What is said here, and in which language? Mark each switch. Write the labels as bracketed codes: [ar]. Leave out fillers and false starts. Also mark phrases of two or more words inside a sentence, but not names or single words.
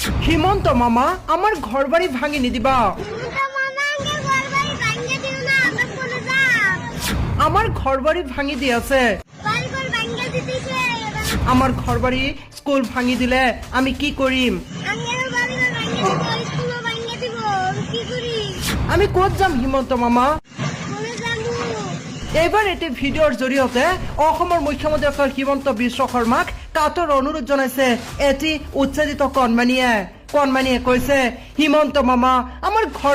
[bn] হিমন্ত মামা আমার ঘর বাড়ি ভাঙি নিদিবা আমার ঘর বাড়ি ভাঙি দিয়েছে আমার ঘর বাড়ি স্কুল ভাঙি দিলে আমি কি করিম আমি ক'ত যাম হিমন্ত মামা এইবাৰ [as] এটি ভিডিঅ'ৰ জৰিয়তে অসমৰ মুখ্যমন্ত্ৰী ডক্টৰ হিমন্ত বিশ্ব শৰ্মাক কাতৰ অনুৰোধ জনাইছে এটি উচ্ছেদিত কণমানিয়ে কৈছে হিমন্ত মামা আমাৰ ঘৰ